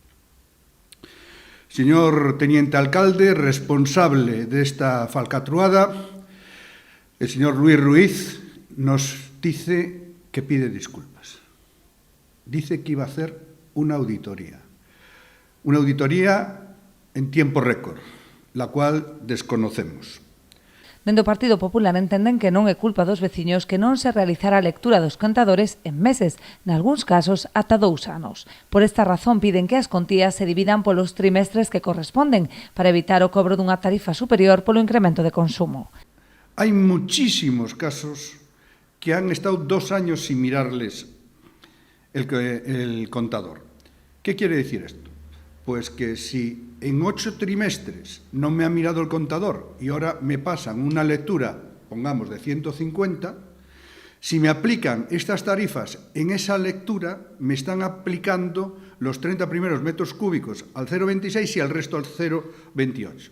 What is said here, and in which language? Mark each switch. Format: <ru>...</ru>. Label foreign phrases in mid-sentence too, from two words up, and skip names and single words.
<es>Señor Teniente Alcalde, responsable de esta falcatruada, el señor Luis Ruiz nos dice que pide disculpas. Dice que iba a hacer una auditoría en tiempo récord, la cual desconocemos.</es> <gl>Dende o Partido Popular entenden que non é culpa dos veciños que non se realizara a lectura dos contadores en meses, nalgúns casos ata 2 anos. Por esta razón piden que as contías se dividan polos trimestres que corresponden para evitar o cobro dunha tarifa superior polo incremento de consumo.</gl> <es>Hai muchísimos casos que han estado 2 años sin mirarles el contador. ¿Qué quiere decir esto? Pues que si en 8 trimestres no me ha mirado el contador y ahora me pasan una lectura, pongamos, de 150, si me aplican estas tarifas en esa lectura, me están aplicando los 30 primeros metros cúbicos al 0,26 y al resto al 0,28.</es>